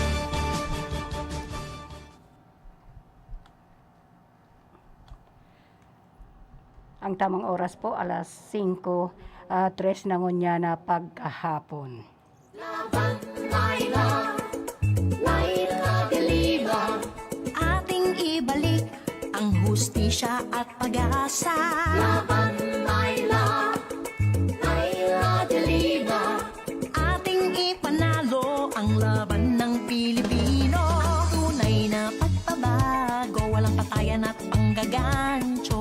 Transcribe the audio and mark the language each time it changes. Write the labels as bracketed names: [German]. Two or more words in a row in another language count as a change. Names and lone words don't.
[Bikol] Ang tamang oras po, alas 5:03 na ngunya na pagkahapon. [Filipino] Laban, Laila, Laila de Lima, ating ibalik ang hustisya at pag-asa. Laban, Laila, Laila de Lima, ating ipanalo ang laban ng Pilipino. Tunay na pagbabago, walang patayan at panggagancho.